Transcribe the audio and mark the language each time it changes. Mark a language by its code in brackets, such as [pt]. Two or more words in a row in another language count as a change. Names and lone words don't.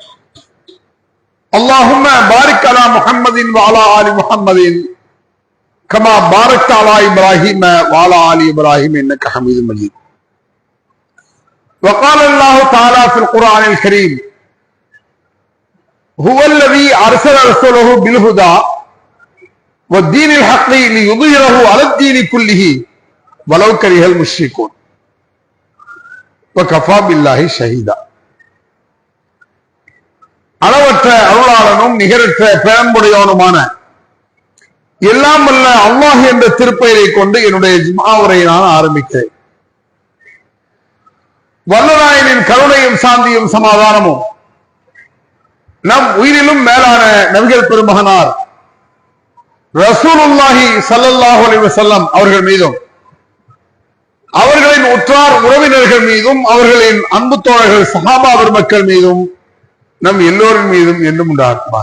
[ar] اللهم بارك على محمد وعلى آل محمد كما باركت على إبراهيم وعلى آل إبراهيم إنك حميد مجيد وقال الله تعالى في القرآن الكريم هو الذي أرسل رسوله بالهدى والدين الحق ليظهره على الدين كله ولو كره المشركون وكفى بالله شهيدا. [ta] அளவற்ற அருளாளனும் நிகரற்ற பேரன்புடையவனுமான எல்லாம் வல்ல அல்லாஹ் என்ற திருப்பெயரை கொண்டு என்னுடைய ஜும்ஆ உரையை நான் ஆரம்பித்தேன். வல்லநாயனின் கருணையும் சாந்தியும் சமாதானமும் நம் உயிரிலும் மேலான நபிகள் பெருமகனார் [ar] رسول الله صلى الله عليه وسلم [ta] அவர்கள் மீதும் அவர்களின் உற்றார் உறவினர்கள் மீதும் அவர்களின் அன்பு தோழர்கள் சஹாபா பெருமக்கள் மீதும் நம் எல்லோரின் மீதும் என்றும் உண்டாகுமாக.